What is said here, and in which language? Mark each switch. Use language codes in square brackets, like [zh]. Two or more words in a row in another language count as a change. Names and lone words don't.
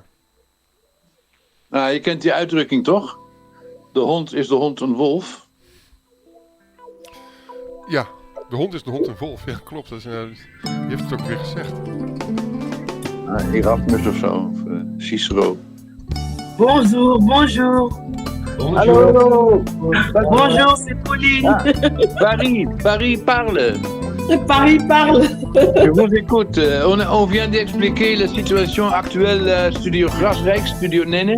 [nl] Nou, je kent die uitdrukking toch? Is de hond een wolf? Ja, de hond is de hond een wolf. Ja, klopt. Dat is, die heeft het ook weer gezegd. Erasmus of zo. Of Cicero. [fr] Bonjour. [nl] Hallo. [fr] Bonjour, c'est Pauline. Paris parle. Paris parle. Je vous écoute. On vient d'expliquer la situation actuelle Studio Grasrijk, Studio Nene.